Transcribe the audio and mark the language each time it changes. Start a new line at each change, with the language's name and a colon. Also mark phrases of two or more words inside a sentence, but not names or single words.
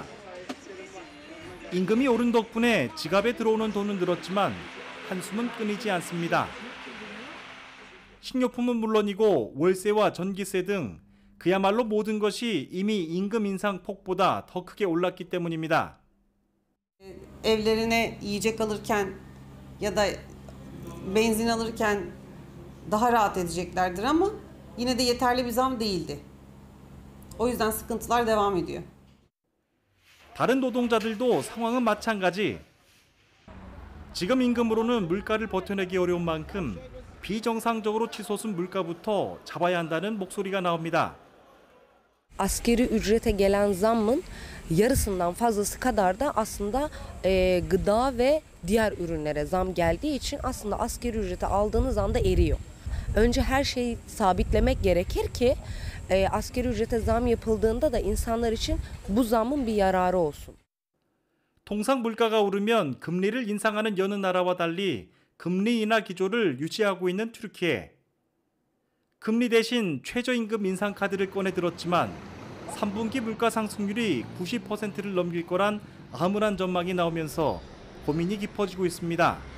Korean: 임금이 오른 덕분에 지갑에 들어오는 돈은 늘었지만 한숨은 끊이지 않습니다. 식료품은 물론이고 월세와 전기세 등 그야말로 모든 것이 이미 임금 인상 폭보다 더 크게 올랐기 때문입니다.
Turkish: evlerine yiyecek alırken ya da benzin alırken daha rahat edeceklerdir ama yine de yeterli bir zam değildi. O yüzden sıkıntılar devam ediyor.
Korean: 다른 노동자들도 상황은 마찬가지. 지금 임금으로는 물가를 버텨내기 어려운 만큼 bi정상적으로 치솟은 물가부터 잡아야 한다는 목소리가 naubida.
Turkish: Asgari ücrete gelen zammın yarısından fazlası kadar da aslında gıda ve diğer ürünlere zam geldiği için aslında asgari ücreti aldığınız anda eriyor. Önce her şeyi sabitlemek gerekir ki asgari ücrete zam yapıldığında da insanlar için bu zamın bir yararı olsun.
Korean: 통상 물가가 오르면 금리를 인상하는 여느 나라와 달리 금리 인하 기조를 유지하고 있는 튀르키예. 금리 대신 최저임금 인상 카드를 꺼내 들었지만 3분기 물가 상승률이 90%를 넘길 거란 암울한 전망이 나오면서 고민이 깊어지고 있습니다.